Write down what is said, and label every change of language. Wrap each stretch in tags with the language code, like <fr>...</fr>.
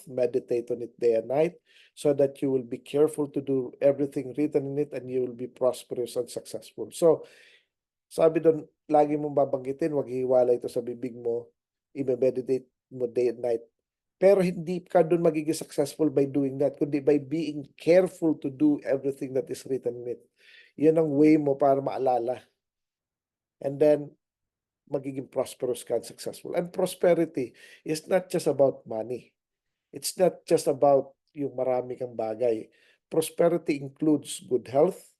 <en>Meditate on it day and night so that you will be careful to do everything written in it and you will be prosperous and successful.</en> <tl>So, sabi doon, lagi mong babanggitin, wag hiwalay ito sa bibig mo, i-meditate mo</tl> <en>day and night.</en> <tl>Pero hindi ka doon magiging</tl> <en>successful by doing that, kundi by being careful to do everything that is written in it.</en> <tl>Yan ang way mo para maalala.</tl> <en>And then, magiging prosperous ka and successful. And prosperity is not just about money. It's not just about</en> <tl>yung marami kang bagay.</tl> <en>Prosperity includes good health.</en>